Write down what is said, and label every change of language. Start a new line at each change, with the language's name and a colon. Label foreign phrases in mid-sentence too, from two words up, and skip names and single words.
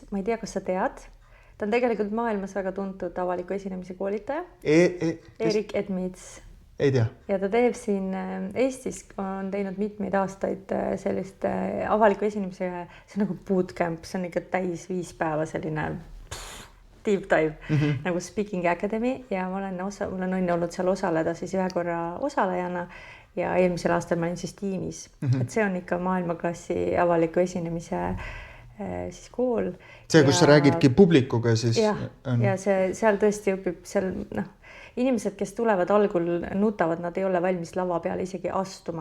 Estonian: Ma ei tea, kas sa tead. Ta on tegelikult maailmas väga tuntud avaliku esinemise koolitaja. Eric Edmeades. Ei tea. Ja ta teeb siin Eestis, on teinud mitmeid aastaid sellist avaliku esinemise, see on nagu bootcamp, see on ikka täis 5 päeva selline
English: deep dive,
Estonian: nagu Speaking Academy ja mul on õnne olnud seal osaleda siis 1 korra osalejana ja eelmisel aastal ma olin siis tiimis, et see on ikka maailmaklassi avaliku esinemise siis kool. See, kus sa räägidki publikuga siis? Ja seal tõesti õpib seal, inimesed, kes tulevad algul nutavad, nad ei ole valmis lava peale isegi astuma.